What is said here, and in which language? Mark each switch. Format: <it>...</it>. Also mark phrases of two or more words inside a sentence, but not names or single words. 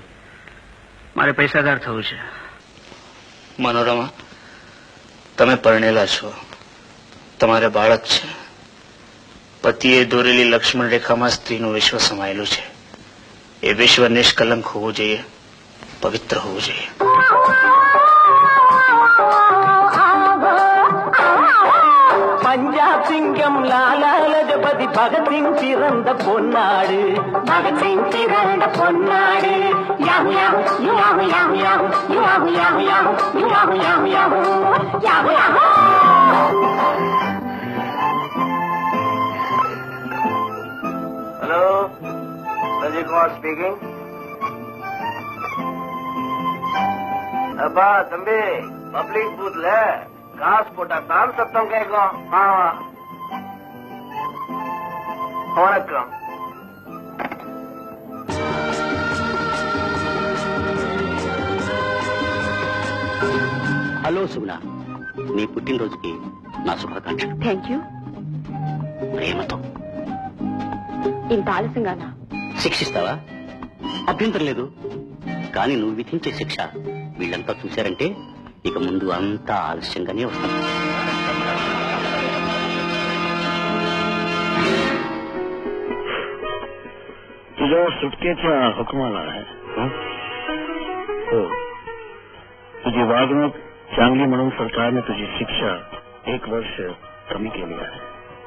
<gu>મારે પૈસાદાર થવું છે. મનોરમા, તમે પરણેલા છો, તમારે બાળક છે. પતિએ દોરેલી લક્ષ્મણ રેખામાં સ્ત્રીનું વિશ્વ સમાયેલું છે. એ વિશ્વ નિષ્કલંક હોવું જોઈએ, પવિત્ર હોવું જોઈએ.</gu> <ta>பஞ்சாப் சிங்கம் லாலா லஜபதி பகத்சிங் பிறந்த பொன்னாடு, பகத்சிங் பிறந்த பொன்னாடு. யாஹு யாஹு யாஹு யாஹு யாஹு யாஹு யாஹு யாஹு யாஹு யாஹு யாஹு யாஹு யாஹு. ஹலோ, சஞ்சய் குமார் ஸ்பீக்கிங். அப்பா தம்பி, பப்ளிக் பூத்ல காசு போட்டா தான் சத்தம் கேட்கும். வணக்கம்.</ta> <te>హలో సుగుణ, నీ పుట్టినరోజుకి నా శుభాకాంక్షలు.</te> <en>thank you.</en> <te>ప్రేమతో. ఇంత ఆలస్యంగానా? శిక్షిస్తావా? అభ్యంతరం లేదు, కానీ నువ్వు విధించే శిక్ష వీళ్ళంతా చూశారంటే ఇక ముందు అంతా ఆలస్యంగానే వస్తాం.</te> <mr>तुझ्या सुटकेचा हुकम आला आहे. हो, तुझी वागणूक चांगली म्हणून सरकारने तुझी शिक्षा 1 वर्ष कमी केली आहे.</mr>